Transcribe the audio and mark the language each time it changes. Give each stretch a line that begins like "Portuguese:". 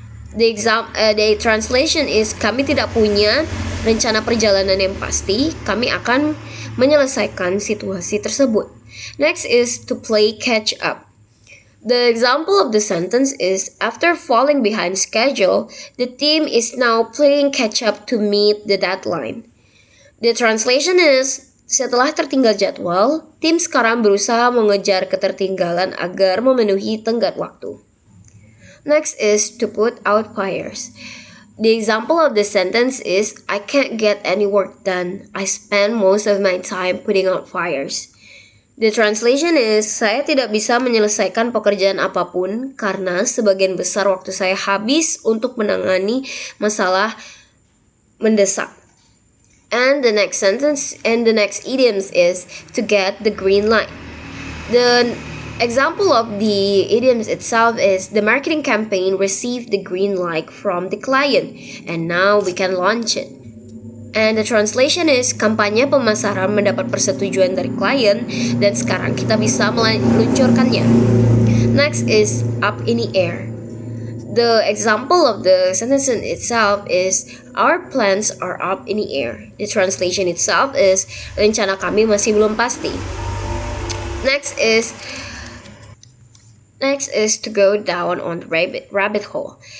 English: The translation is,
Indonesian: kami tidak punya rencana perjalanan yang pasti, kami akan menyelesaikan situasi tersebut.
English: Next is to play catch up. The example of the sentence is, after falling behind schedule, the team is now playing catch up to meet the deadline. The translation is,
Indonesian: setelah tertinggal jadwal, tim sekarang berusaha mengejar ketertinggalan agar memenuhi tenggat waktu.
English: Next is to put out fires. The example of the sentence is, I can't get any work done. I spend most of my time putting out fires. The translation is,
Indonesian: saya tidak bisa menyelesaikan pekerjaan apapun karena sebagian besar waktu saya habis untuk menangani masalah mendesak.
English: And the next sentence and the next idioms is to get the green light. The example of the idioms itself is the marketing campaign received the green light from the client and now we can launch it. And the translation is
Indonesian: kampanye pemasaran mendapat persetujuan dari klien dan sekarang kita bisa meluncurkannya.
English: Next is up in the air. The example of the sentence itself is our plans are up in the air. The translation itself is
Indonesian: rencana kami masih belum pasti.
English: Next is to go down on the rabbit hole.